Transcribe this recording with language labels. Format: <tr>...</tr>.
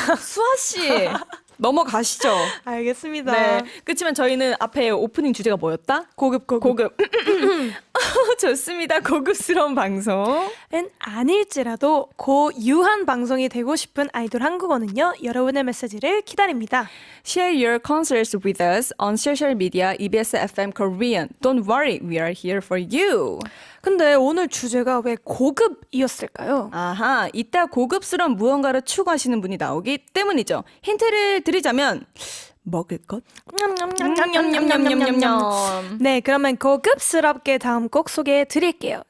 <ko>수아 씨 넘어가시죠. 알겠습니다. 네. 그렇지만 저희는 앞에 오프닝 주제가 뭐였다? 고급. 좋습니다. 고급스러운 방송은 아닐지라도 고유한 방송이 되고 싶은 아이돌 한국어는요. 여러분의 메시지를 기다립니다.</ko> <en>Share your concerts with us on social media EBS FM Korean. Don't worry, we are here for you.</en> <ko>근데 오늘 주제가 왜 고급이었을까요? 아하, 이따 고급스러운 무언가를 추구하시는 분이 나오기 때문이죠. 힌트를 드리자면 먹을 것? 냠냠냠냠냠냠냠. 네, 그러면 고급스럽게 다음 곡 소개해 드릴게요.</ko>